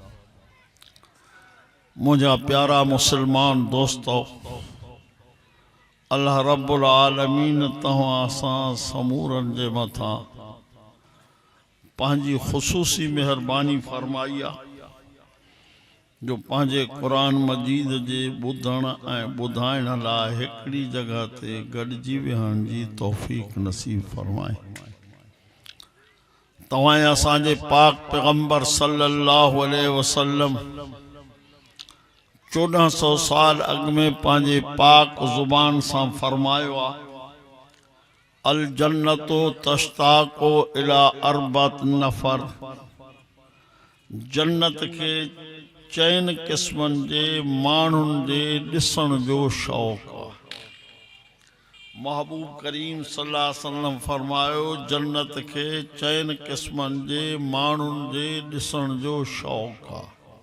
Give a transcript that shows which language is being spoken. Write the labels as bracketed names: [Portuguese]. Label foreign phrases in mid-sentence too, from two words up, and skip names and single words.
[Sindhi] मुझा प्यारा मुसलमान दोस्तों, [Arabic] الله رب العالمين [Sindhi] तव्हां सां समूरन जे मथां पंहिंजी ख़ुसूसी मेहरबानी फरमाई आहे जो पंहिंजे क़ुरान मजीद जे ॿुधण ऐं ॿुधाइण लाइ हिकिड़ी जगह ते गॾिजी वेहण जी तौफ़ीक़ नसीब फरमाए। तव्हां असांजे पाक पैगंबर [Arabic] صلى الله عليه وسلم [Sindhi] 1400 साल अॻु में पंहिंजे पाक ज़ुबान सां फरमायो आहे, [Arabic] الجنة تشتاق إلى أربعة نفر. [Sindhi] जन्नत के चइनि क़िस्मनि जे माण्हुनि जे ॾिसण जो शौक़ु आहे। महबूब करीम [Arabic] صلى الله عليه وسلم [Sindhi] फरमायो, जन्नत के चइनि क़िस्मनि जे माण्हुनि जे ॾिसण जो शौक़ु आहे।